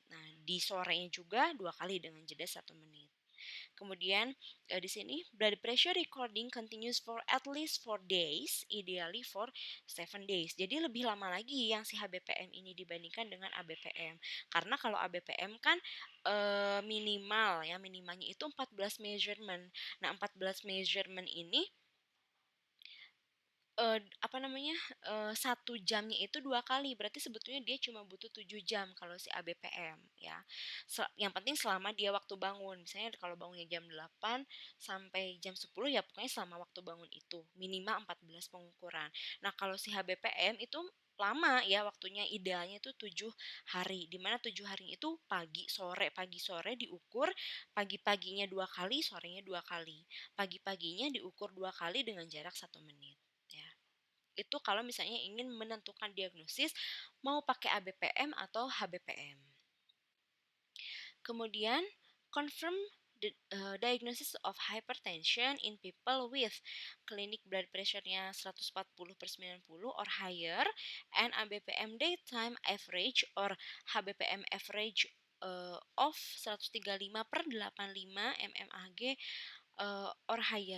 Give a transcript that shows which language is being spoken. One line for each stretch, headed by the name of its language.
Indonesian: Nah, di sorenya juga 2 kali dengan jeda 1 menit. Kemudian di sini
English: blood pressure recording continues for at least 4 days, ideally for 7 days.
Indonesian: Jadi lebih lama lagi yang si HBPM ini dibandingkan dengan ABPM. Karena kalau ABPM kan minimal ya, minimalnya itu 14 measurement. Nah, 14 measurement ini 1 jamnya itu 2 kali, berarti sebetulnya dia cuma butuh 7 jam kalau si ABPM ya. Yang penting selama dia waktu bangun, misalnya kalau bangunnya jam 8 sampai jam 10 ya pokoknya selama waktu bangun itu, minimal 14 pengukuran. Nah kalau si HBPM itu lama ya waktunya, idealnya itu 7 hari, dimana 7 hari itu pagi sore diukur, pagi-paginya 2 kali, sorenya 2 kali. Pagi-paginya diukur 2 kali dengan jarak 1 menit. Ya. Itu kalau misalnya ingin menentukan diagnosis mau pakai ABPM atau HBPM.
English: Kemudian confirm the diagnosis of hypertension in people with clinic blood pressure-nya 140/90 or higher and ABPM daytime average or HBPM average of 135/85 mmHg or higher.